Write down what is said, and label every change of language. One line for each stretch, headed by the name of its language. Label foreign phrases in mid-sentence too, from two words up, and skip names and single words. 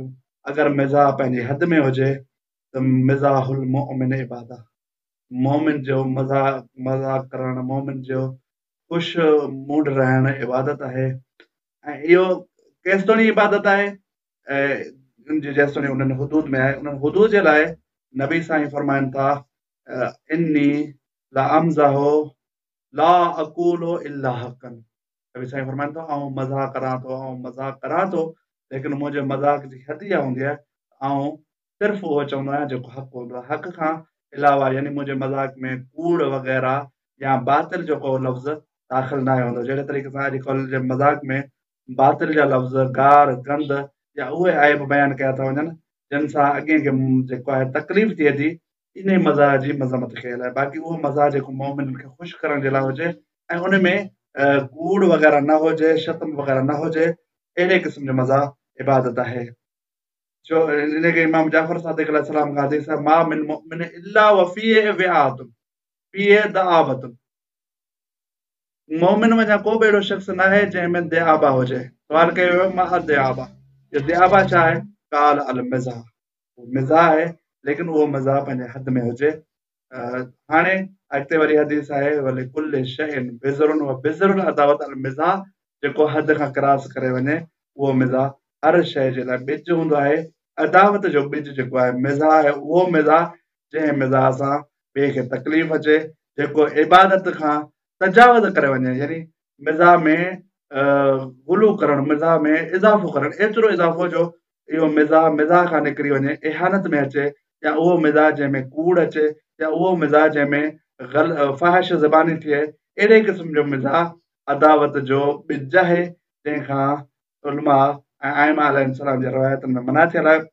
Sindhi: अगर मिज़ाह पंहिंजी हद में हुजे त
Arabic: مزاح المؤمن عبادة,
Sindhi: मोमिन जो मज़ाक करणु, मोमिन जो ख़ुशि मूड रहणु इबादत आहे। ऐं इहो केसिताणी इबादत आहे जेसिताणी उन्हनि हुदूद में आहे। उन्हनि हुदूद जे लाइ नबी साईं फरमाइनि था
Arabic: إني لا أمزح لا أقول إلا حقا.
Sindhi: नबी साईं फरमाइनि था आउं मज़ाक करां थो लेकिन मुंहिंजे मज़ाक जी हद इहा हूंदी आहे आउं सिर्फ़ु उहो चवंदो आहियां जेको हक़ हूंदो आहे। हक़ खां अलावा यानी मुंहिंजे मज़ाक में कूड़ वग़ैरह या बातिल जो को लफ़्ज़ दाख़िल न हूंदो। जहिड़े तरीक़े सां अॼुकल्ह जे मज़ाक में बातिल जा लफ़्ज़ गार गंद या उहे आइब बयानु कया था वञनि जिन सां अॻे खे जेको आहे तकलीफ़ थिए थी। इन मज़ाक जी मज़मत कयल आहे। बाक़ी उहो मज़ाक जेको मोमिन खे ख़ुशि करण जे लाइ हुजे ऐं उन में कूड़ वग़ैरह न हुजे, शतम वग़ैरह न हुजे, अहिड़े क़िस्म जो मज़ाक इबादत आहे। जो इनखे इमाम जाफ़र सादिक़ अलैहिस्सलाम
Urdu: کا حدیث ہے,
Arabic: ما من مؤمن إلا و فيه وعاة فيه دعابة.
Sindhi: मोमिन में को बि अहिड़ो शख़्स न आहे जंहिंमें दआबा हुजे। सवाल कयो वियो
Arabic: ما دعابة,
Sindhi: ये दआबा छा आहे?
Arabic: قال المزاح,
Sindhi: मिज़ाह आहे लेकिन उहो मज़ाह पंहिंजे हद में हुजे। हाणे अॻिते वरी हदीस आहे
Arabic: ولكل شيء بذر و بذر العداوة المزاح,
Sindhi: जेको हद खां क्रॉस करे वञे उहो मिज़ाह हर शइ जे लाइ ॿिज हूंदो आहे। अदावत जो ॿिज जेको आहे मिज़ाह आहे, उहो मिज़ाह जंहिं मिज़ाह सां ॿिए खे तकलीफ़ अचे, जेको इबादत खां तजावुज़ करे वञे, यानी मिज़ाह में गुलू करणु, मिज़ाह में इज़ाफ़ो करणु, एतिरो इज़ाफ़ो जो इहो मिज़ाह खां निकिरी वञे, इहानत में अचे, या उहो मिज़ाह जंहिंमें कूड़ अचे, या उहो मिज़ाह जंहिंमें फ़ाहिश ज़बानी थिए, अहिड़े क़िस्म जो मिज़ाह अदावत जो ॿिज आहे जंहिंखां उलमा ऐं आइमा अलैहिस्सलाम जी रवायतुनि में मना थियल आहे।